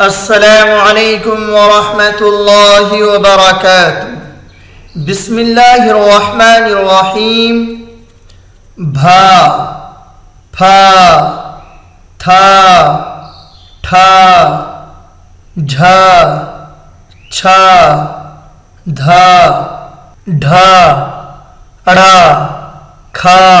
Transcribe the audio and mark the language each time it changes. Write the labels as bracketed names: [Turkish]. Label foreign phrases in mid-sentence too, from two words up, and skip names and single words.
[Arabic] السلام عليكم ورحمة الله وبركاته. بسم الله الرحمن الرحيم. [Hindi] भा, फा, था, ठा, झा, छा, धा, ढा, अड़ा, खा,